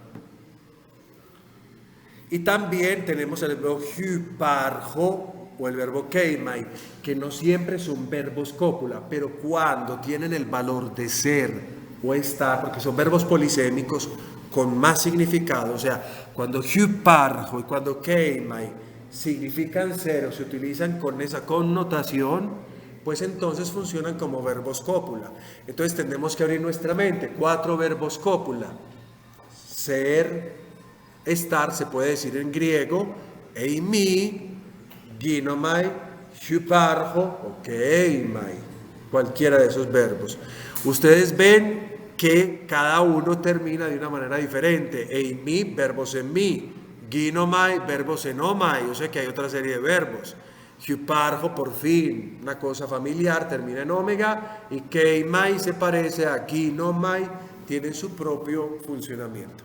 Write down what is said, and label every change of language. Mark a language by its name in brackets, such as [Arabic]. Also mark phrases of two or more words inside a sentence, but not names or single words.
[Spanish] Y también tenemos el verbo hyparjo o el verbo keimai, que no siempre son verbos cópula, pero cuando tienen el valor de ser o estar, porque son verbos polisémicos con más significado, o sea, cuando hyparjo y cuando keimai significan ser o se utilizan con esa connotación, pues entonces funcionan como verbos cópula. Entonces tenemos que abrir nuestra mente. 4 verbos cópula. Ser, estar, se puede decir en griego, [Greek] εἰμί, γίνομαι, ὑπάρχω o keimai. [Spanish] Cualquiera de esos verbos. Ustedes ven que cada uno termina de una manera diferente. Eimi, verbos en mi. Ginomai, verbos en omai. O sea que hay otra serie de verbos. Hyparjo, por fin, una cosa familiar, termina en omega, y keimai se parece a ginomai, tienen su propio funcionamiento.